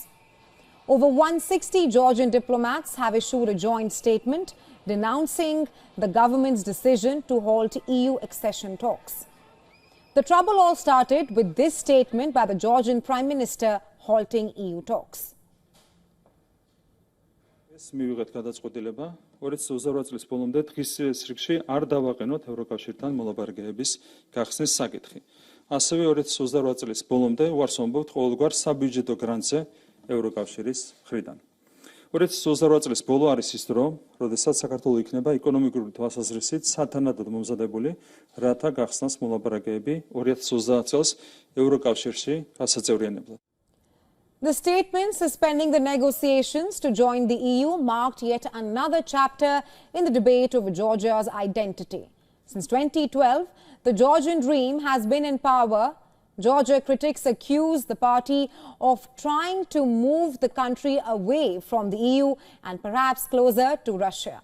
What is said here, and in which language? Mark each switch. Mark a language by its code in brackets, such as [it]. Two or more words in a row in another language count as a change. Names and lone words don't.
[en] Over 160 Georgian diplomats have issued a joint statement denouncing the government's decision to halt EU accession talks. The trouble all started with this statement by the Georgian Prime Minister halting EU talks. [ka] მივიღეთ გადაწყვეტილება 2028 წლის ბოლომდე დღის რიგში არ დავაყენოთ ევროკავშირთან მოლაპარაკებების გახსნის საკითხი. ასევე 2028 წლის ბოლომდე უარს ვამბობთ ყოველგვარ საბიუჯეტო გრანტზე ევროკავშირის მხრიდან. 2028 წლის ბოლო არის ის დრო, როდესაც საქართველო იქნება ეკონომიკური თვალსაზრისით სათანადოდ მომზადებული, რათა გახსნას მოლაპარაკებები 2030 წელს ევროკავშირში გასაწევრიანებლად. [en] The statement suspending the negotiations to join the EU marked yet another chapter in the debate over Georgia's identity. Since 2012, the Georgian dream has been in power. Georgia critics accuse the party of trying to move the country away from the EU and perhaps closer to Russia.